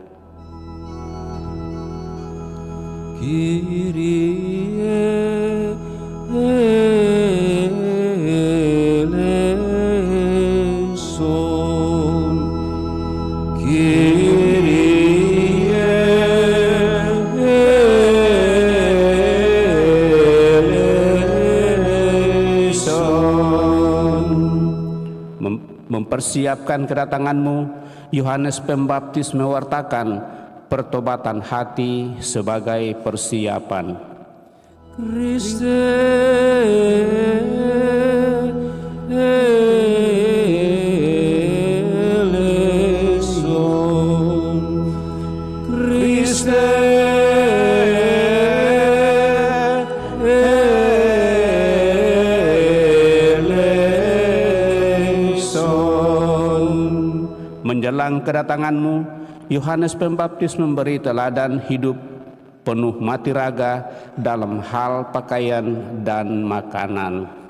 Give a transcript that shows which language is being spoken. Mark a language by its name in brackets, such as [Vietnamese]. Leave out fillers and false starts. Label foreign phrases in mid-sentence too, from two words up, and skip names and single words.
[Latin] Kyrie eleison, [Indonesian] mempersiapkan kedatangan-Mu, Yohanes Pembaptis mewartakan pertobatan hati sebagai persiapan. [Latin] Christe eleison, Christe [Indonesian] menjelang kedatangan-Mu, Yohanes Pembaptis memberi teladan hidup penuh mati raga dalam hal pakaian dan makanan.